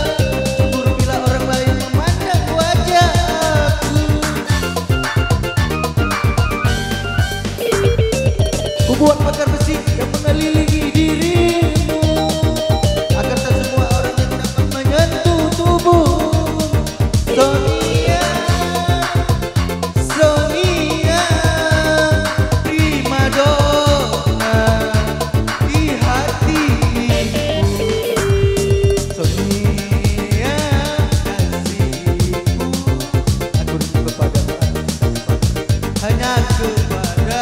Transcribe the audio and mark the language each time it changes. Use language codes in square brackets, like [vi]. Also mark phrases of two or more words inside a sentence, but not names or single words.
[id] Cemburu bila orang lain memandang wajahku. Ku buat pagar besi yang mengelilingi dirimu, agar tak semua orang yang dapat menyentuh tubuh. Sonia, Sonia, [it] prima donna [id] di hatiku. Sonia, kasihku, aku rindu kepadamu, hanya kepada.